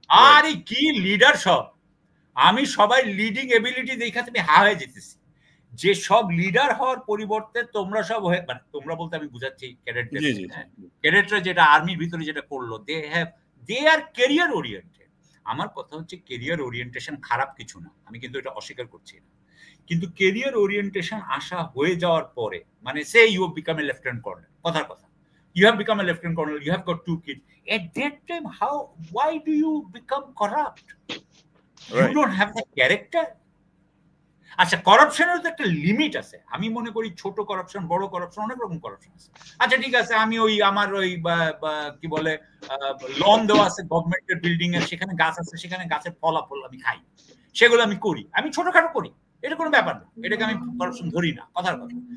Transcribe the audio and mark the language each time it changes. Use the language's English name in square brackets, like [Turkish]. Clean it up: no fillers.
[Bangla] আরে কি লিডার সব! আমি সবাই লিডিং এবিলিটি দেখা তুমি হা হয়ে যেতেছি, যে সব লিডার হওয়ার পরিবর্তে তোমরা সব হয়ে, মানে তোমরা বলতে আমি বুঝাচ্ছি ক্যাডেটরা যেটা আর্মির ভিতরে যেটা করলো, দে আর ক্যারিয়ার ওরিয়েন্টেড। আমার কথা হচ্ছে ক্যারিয়ার ওরিয়েন্টেশন খারাপ কিছু না, আমি কিন্তু এটা অস্বীকার করছি না, কিন্তু ক্যারিয়ার ওরিয়েন্টেশন আসা হয়ে যাওয়ার পরে, মানে সে you have become a lieutenant colonel, কথার কথা, [English] you have become a lieutenant colonel, you have got 2 kids. At that time, why do you become corrupt? You don't have the character. [Bangla] আচ্ছা, করাপশনের তো একটা লিমিট আছে। আমি মনে করি ছোট করাপশন, বড় করাপশন, অনেক রকম করাপশন আছে। আচ্ছা ঠিক আছে, আমি আমার কি বলে লোন দেওয়া আছে গভর্নমেন্টের বিল্ডিং এর, সেখানে গাছ আছে, সেখানে গাছের ফলাফল আমি খাই, সেগুলো আমি করি, আমি ছোটখাটো করি, এটা কোনো ব্যাপার না, এটাকে আমি করাপশন ধরি না, কথার কথা।